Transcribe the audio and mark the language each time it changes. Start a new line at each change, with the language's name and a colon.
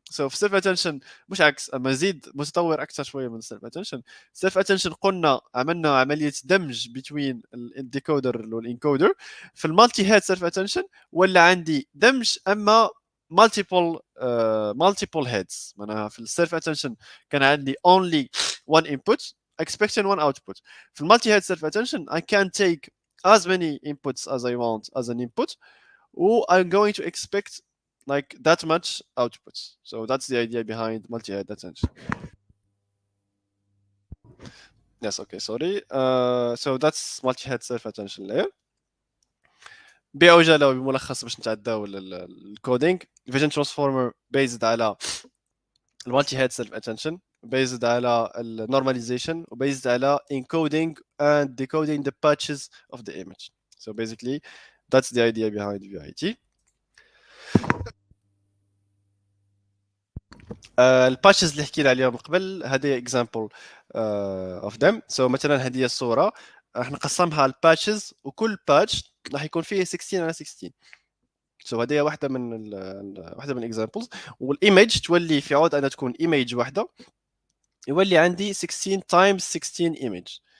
Arabic: سو في السيلف اتنشن مش عكس، مزيد متطور اكثر شويه من السيلف اتنشن. السيلف اتنشن قلنا عملنا عمليه دمج بين الديكودر والانكودر. في المالتي هيد سيلف اتنشن ولا عندي دمج اما
English: multiple heads.
Arabic: معناها في السيلف اتنشن كان عندي
English: only one input expecting one output.
Arabic: في المالتي هيد سيلف اتنشن
English: I can take as many inputs as I want as an input or I'm going to expect like that much outputs. So that's the idea behind multi-head attention. Yes, okay, sorry. So that's multi-head self-attention layer.
Arabic: بعجاله وبملخص باش نتعداو الكودينج.
English: Vision transformer based على multi-head self-attention, based على normalization, based على encoding and decoding the patches of the image. So basically that's the idea behind VIT.
Arabic: الباتشز اللي حكينا عليهم قبل هذه
English: example of them.
Arabic: So مثلا هذه الصوره راح نقسمها على الباتشز وكل باتش راح يكون فيه 16 على 16. So هذه واحده من examples. والايمج تولي في عوض انها تكون ايمج واحده يولي عندي 16 times 16 image.